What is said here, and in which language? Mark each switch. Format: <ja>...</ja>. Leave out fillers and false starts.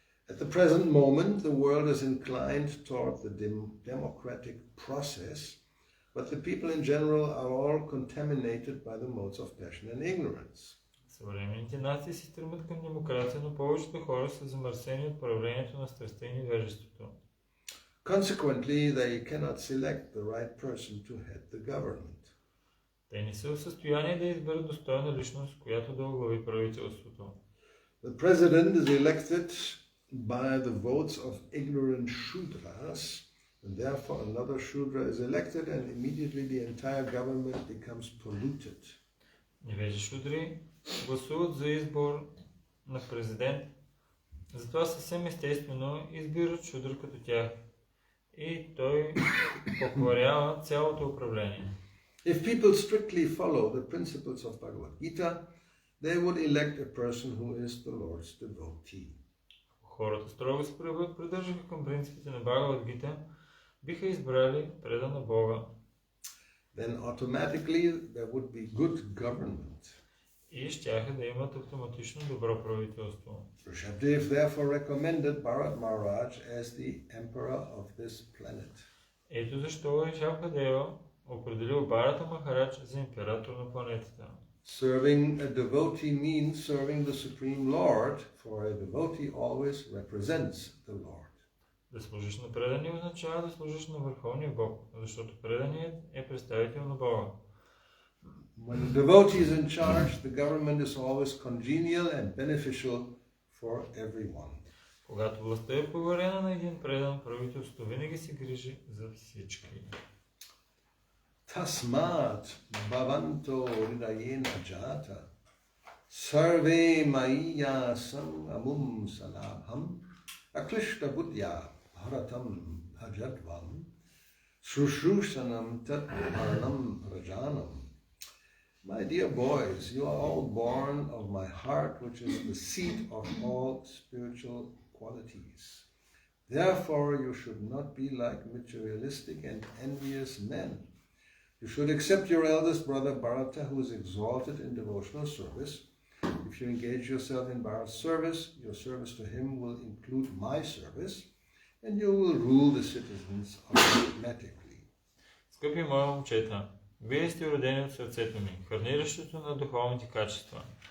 <en>At the present moment, the world is inclined toward the democratic process, but the people in general are all contaminated by the modes of passion and ignorance.</en> <bg>Съвременните нации се стремят към демокрация, но повечето хора са замърсени от проявлението на страстта и невежеството.</bg> <en>Consequently, they cannot select the right person to head the government.</en> <bg>Те не са в състояние да изберат достойна личност, която да оглави правителството.</bg> <en>The president is elected by the votes of ignorant Shudras, and therefore another Shudra is elected and immediately the entire government becomes polluted.</en> <bg>Невежи шудри гласуват за избор на президент, затова съвсем естествено избират шудър като тях и той покварява цялото управление.</bg> <en>If people strictly follow the principles of Bhagavad Gita, they would elect a person who is the Lord's devotee.</en> <bg>Хората строго се придържаха към принципите на Бхагавад Гита, биха избрали предан на Бога.</bg> <en>Then automatically there would be good government.</en> <bg>И щяха да имат автоматично добро правителство.</bg> <en>Rishabdev therefore recommended Bharat Maharaj as the emperor of this planet.</en> <bg>Ето защо Ришабдева определил Бхарата Махарадж за император на планетата.</bg> <en>Serving a devotee means serving the Supreme Lord, for a devotee always represents the Lord.</en> <bg>Да служиш на предания означава да служиш на Върховния Бог, защото преданият е представител на Бога.</bg> <en>When the devotee is in charge, the government is always congenial and beneficial for everyone.</en> <bg>Когато властта е поверена на един предан, правителството винаги се грижи за всички.</bg> <sa>Tasmat bhavanto hridayena jata sarve maiya samamum salabham aklishta buddhya bharatam bhajadvam shrushrusanam tat bharanam rajanam.</sa> <en>My dear boys, you are all born of my heart, which is the seat of all spiritual qualities. Therefore, you should not be like materialistic and envious men. You should accept your eldest brother Bharata, who is exalted in devotional service. If you engage yourself in Bharata's service, your service to him will include my service, and you will rule the citizens automatically.</en> <bg>Скъпи мои момчета, вие сте родени от сърцето ми, хранилището на духовните качества.</bg>